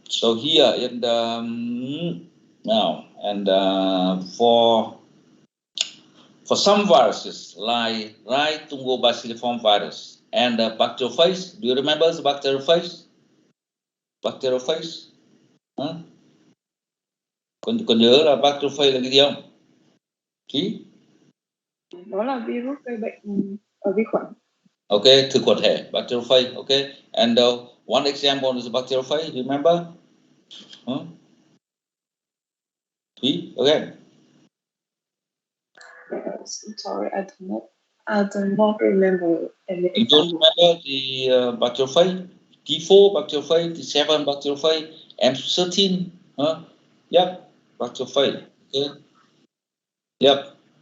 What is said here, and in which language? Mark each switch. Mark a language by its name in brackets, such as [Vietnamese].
[English] So here in the now and for some viruses like Tungobacilliform virus and bacteriophage. Do you remember the bacteriophage? Bacteriophage? [Vietnamese] Còn nhớ là bacteriophage là cái gì không? Ký? Đó là virus gây bệnh ở vi khuẩn. Okay, thực khuẩn thể, bacteriophage. [English] Okay, and one example is bacteriophage. You remember? Ký? Okay. Sorry, I do not remember any example. You don't remember the bacteriophage? T4 bacteriophage, T7 bacteriophage, M13, Yep, bacteriophage. Okay. Yep.